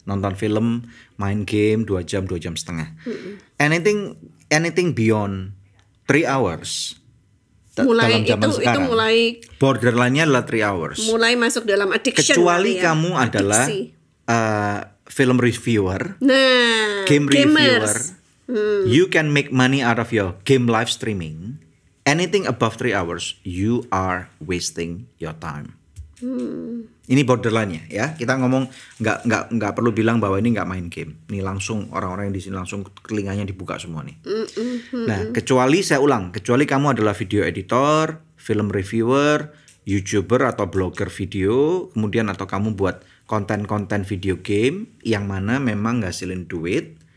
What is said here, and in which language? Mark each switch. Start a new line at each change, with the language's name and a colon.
Indonesian: Nonton film, main game 2 jam setengah.
English: Anything beyond 3 hours.
Indonesian: Mulai dalam zaman sekarang, itu mulai borderline-nya adalah
English: 3 hours.
Indonesian: Mulai masuk dalam addiction. Kecuali kamu adalah film reviewer, game reviewer.
English: You can make money out of your game live streaming. Anything above 3 hours, you are wasting your time.
Indonesian: Ini borderline-nya ya. Kita ngomong nggak perlu bilang bahwa ini nggak main game. Ini langsung orang-orang yang di sini langsung telinganya dibuka semua nih. Nah, kecuali kamu adalah video editor, film reviewer, YouTuber atau blogger video, kemudian atau kamu buat konten-konten video game yang mana memang ngasilin duit